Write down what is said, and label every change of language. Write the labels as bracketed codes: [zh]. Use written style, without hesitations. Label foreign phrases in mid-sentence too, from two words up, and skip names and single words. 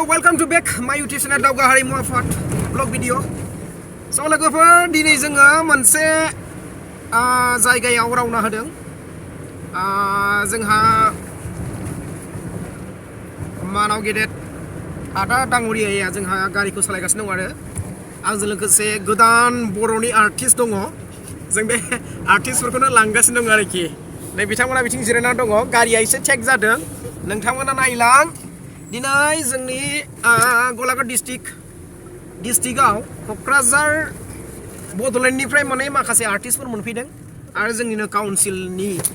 [en] Welcome to back my YouTube channel Daugah Harimu Afat vlog video. [brx] So लोगोफोर दिनै जोङो मोनसे जायगायाव रावना होदों जोंहा मानाव गेदेर आदा दाङुरिया जोंहा गारिखौ सालायगासिनो दं आरो आंजों लोगोसे गोदान बर'नि आर्टिस्ट दङ जों बे आर्टिस्टफोरखौनो लांगासिनो दं आरोखि नै बिथांमोना बिथिं जिरायना दङ गारिया एसे चेक जादों नोंथांमोना नायलां दिनै जोंनि गलाघाट डिस्ट्रिक्टआव क'क्राझार बड'लेण्डनिफ्राय माने माखासे आर्टिस्टफोर मोनफैदों आरो जोंनिनो काउन्सिलनि